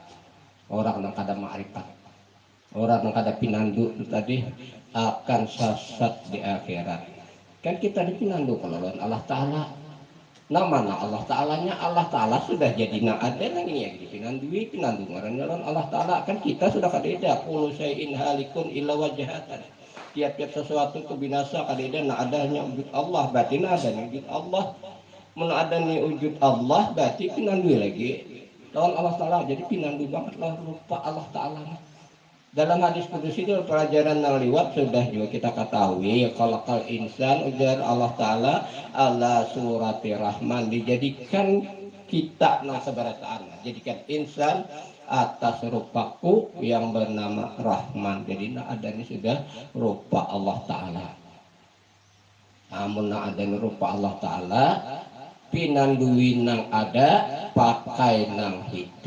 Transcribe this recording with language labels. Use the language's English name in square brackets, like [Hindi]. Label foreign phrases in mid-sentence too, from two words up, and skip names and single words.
[Banjar] Orang yang kada makrifat, orang yang kada pinandu tadi akan sesat di akhirat. Kan kita dipinandu kalau Allah Ta'ala. Nah, mana Allah Ta'alanya? Allah Ta'ala sudah jadi nak ada yang ini yang dipinandui, pinandu ngarannya Allah Ta'ala. Kan kita sudah kadeda [Arabic] كل شيء هالك إلا وجهة. [Banjar] Tiap-tiap sesuatu itu binasa, kadeda nak adanya wujud Allah, berarti nak adanya wujud Allah. Mun adanya wujud Allah berarti pinandu lagi lawan Allah Ta'ala. Jadi pinandu banget lah rupa Allah Ta'ala. Dalam hadis kudus itu pelajaran yang lewat sudah juga kita ketahui, kalau insan ujar Allah Ta'ala [Arabic] على صورة رحمن, [Banjar] dijadikan kita nang seberataan, jadikan insan atas rupaku yang bernama Rahman. Jadi nak adanya sudah rupa Allah Ta'ala. Namun nak adanya rupa Allah Ta'ala, pinandui nang ada, pakai nang hidup.